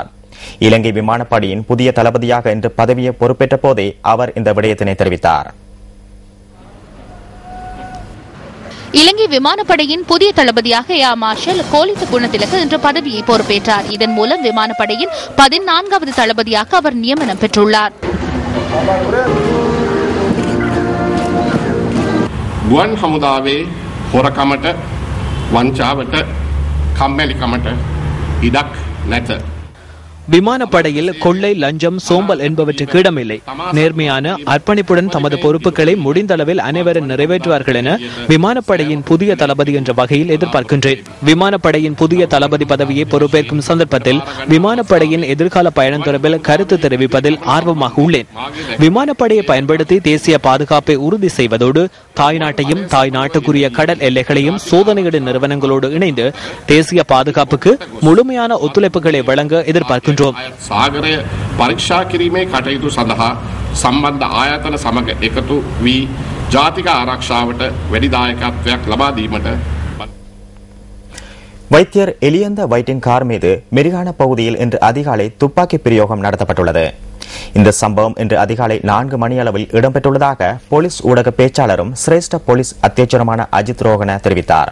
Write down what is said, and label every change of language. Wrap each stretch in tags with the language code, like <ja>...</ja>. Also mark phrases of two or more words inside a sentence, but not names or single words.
<ta>இலங்கை விமானப்படையின் புதிய தளபதியாக இன்று பதவியை பொறுப்பேற்ற போதே அவர் இந்த விடயத்தினை தெரிவித்தார். இலங்கை விமானப்படையின் புதிய தளபதியாக ஏர் மார்ஷல் கோலித்த குணத்திலக இன்று பதவியை பொறுப்பேற்றார். இதன் மூலம் விமானப்படையின் 14வது தளபதியாக அவர் நியமனம் பெற்றுள்ளார்.</ta> <si>ගුවන් හමුදාවේ හොරකමට වංචාවට කම්මැලිකමට ඉඩක් නැත.</si> <ta>விமானப்படையில் கொள்ளை, லஞ்சம், சோம்பல் என்பவற்றுக்கு இடமில்லை. நேர்மையான அர்ப்பணிப்புடன் தமது பொறுப்புகளை முடிந்த அளவில் அனைவரும் நிறைவேற்றுவார்கள் என விமானப்படையின் புதிய தளபதி என்ற வகையில் எதிர்பார்க்கின்றேன். விமானப்படையின் புதிய தளபதி பதவியை பொறுப்பேற்கும் சந்தர்ப்பத்தில் விமானப்படையின் எதிர்கால பயணம் தொடர்பில் கருத்து தெரிவிப்பதில் ஆர்வமாக உள்ளேன். விமானப்படையை பயன்படுத்தி தேசிய பாதுகாப்பை உறுதி செய்வதோடு தாய்நாட்டையும் தாய்நாட்டுக்குரிய கடல் எல்லைகளையும் சோதனையிடும் நிறுவனங்களோடு இணைந்து தேசிய பாதுகாப்புக்கு முழுமையான ஒத்துழைப்புகளை வழங்க எதிர்பார்க்கின்றோம்.</ta> <si>සාගරය පරීක්ෂා කිරීමේ කටයුතු සඳහා සම්බන්ධ ආයතන සමග එකතු වී ජාතික ආරක්ෂාවට වැඩි දායකත්වයක් ලබා දීමට.</si> <ta>வைத்தியர் எலியந்த வைட்டின் கார் மீது மெரிகான பகுதியில் இன்று அதிகாலை துப்பாக்கி பிரயோகம் நடத்தப்பட்டுள்ளது. இந்த சம்பவம் இன்று அதிகாலை 4 மணியளவில் இடம்பெற்றுள்ளதாக போலீஸ் ஊடக பேச்சாளரும் சிரேஷ்ட போலீஸ் அத்தியட்சருமான அஜித் ரோகன தெரிவித்தார்.</ta>